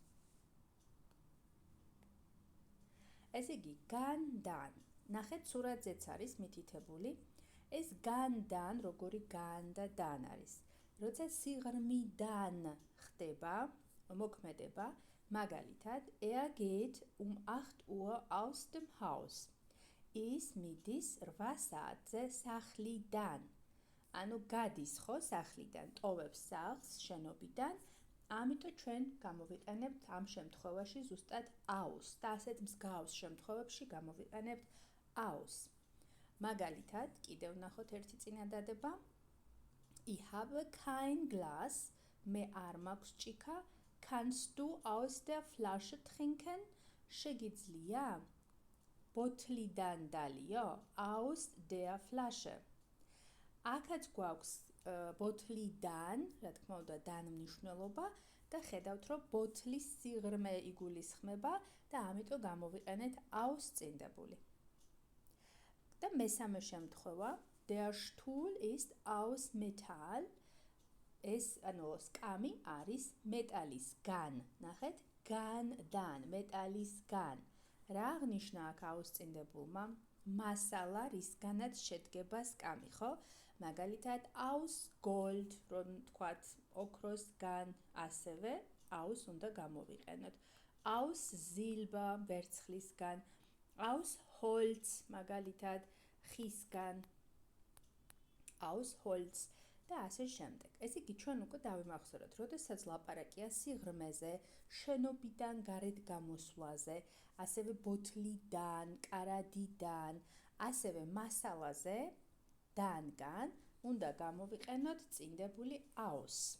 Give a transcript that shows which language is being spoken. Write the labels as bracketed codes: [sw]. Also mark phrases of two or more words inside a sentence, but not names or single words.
[ka] ესე იგი, gan-dan. ნახეთ, სურათზეც არის მითითებული. ეს gan-dan, როგორი gan და dan არის. როცა სიღრმიდან ხდება მოქმედება, მაგალითად, [de] er geht um 8 Uhr aus dem Haus. [ka] ის მიდის 8 საათზე სახლიდან. ანუ გადის ხო სახლიდან, ტოვებს სახლს შენობიდან, ამიტომ ჩვენ გამოვიყენებთ ამ შემთხვევაში ზუსტად აუს და ასეთ მსგავს შემთხვევებში გამოვიყენებთ აუს. მაგალითად, კიდევ ნახოთ ერთი წინადადება. [en] I have [de] kein Glas, [ka] მე არ მაქვს ჭიქა, [de] kannst du aus der Flasche trinken? [ka] შეგიძლია ბოთლიდან დალიო, [de] aus der Flasche. [ka] აქაც გვაქვს ბოთლიდან, რა თქმა უნდა, დან მნიშვნელობა და ხედავთ, რომ ბოთლის სიღრმე იგულისხმება და ამიტომ გამოვიყენეთ aus წინდებული. და მესამე შემთხვევა, [de] der Stuhl ist aus Metall. [ka] ეს, ანუ სკამი არის მეტალისგან. ნახეთ, განდან, მეტალისგან. რა აღნიშნა აქ აუსწინდებულმა? მასალა, რისგანაც შედგება სკამი, ხო? მაგალითად, [de] aus Gold, [ka] რომ თქვათ, ოქროსგან, ასევე aus უნდა გამოვიყენოთ. [de] aus Silber, ვერცხლისგან, aus Holz, [ka] მაგალითად, ხისგან, [de] aus Holz [ka] და ასე შემდეგ. ეს იგი ჩვენ უკვე დავიმახსოვრეთ, როდესაც ლაპარაკია სიღრმეზე, შენობიდან გარეთ გამოსვლაზე, ასევე ბოთლიდან, კარადიდან, ასევე მასალაზე, დანგან, უნდა გამოვიყენოთ წინდებული aus.